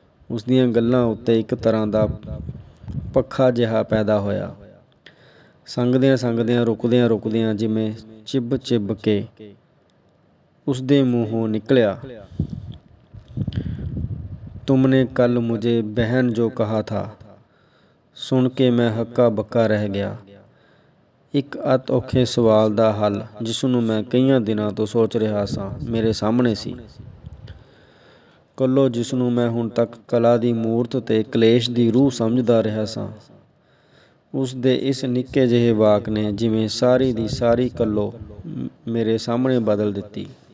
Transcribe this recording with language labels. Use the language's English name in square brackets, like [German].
[Punjabi] ਉਸਦੀਆਂ ਗੱਲਾਂ ਉੱਤੇ ਇੱਕ ਤਰ੍ਹਾਂ ਦਾ ਪੱਖਾ ਜਿਹਾ ਪੈਦਾ ਹੋਇਆ। ਸੰਗਦਿਆਂ ਰੁਕਦਿਆਂ ਜਿਵੇਂ ਚਿੱਬ ਕੇ ਉਸਦੇ ਮੂੰਹੋਂ ਨਿਕਲਿਆ, [Hindi] तुमने कल मुझे बहन जो कहा था। सुन के मैं हक्का बक्का रह गया। [Punjabi] ਇੱਕ ਅਤ ਔਖੇ ਸਵਾਲ ਦਾ ਹੱਲ, ਜਿਸ ਨੂੰ ਮੈਂ ਕਈਆਂ ਦਿਨਾਂ ਤੋਂ ਸੋਚ ਰਿਹਾ ਸਾਂ, ਮੇਰੇ ਸਾਹਮਣੇ ਸੀ। ਕੱਲੋ, ਜਿਸ ਨੂੰ ਮੈਂ ਹੁਣ ਤੱਕ ਕਲਾ ਦੀ ਮੂਰਤ ਤੇ ਕਲੇਸ਼ ਦੀ ਰੂਹ ਸਮਝਦਾ ਰਿਹਾ ਸਾਂ, ਉਸ ਦੇ ਇਸ ਨਿੱਕੇ ਜਿਹੇ ਵਾਕ ਨੇ ਜਿਵੇਂ ਸਾਰੀ ਦੀ ਸਾਰੀ ਕੱਲੋ ਮੇਰੇ ਸਾਹਮਣੇ ਬਦਲ ਦਿੱਤੀ।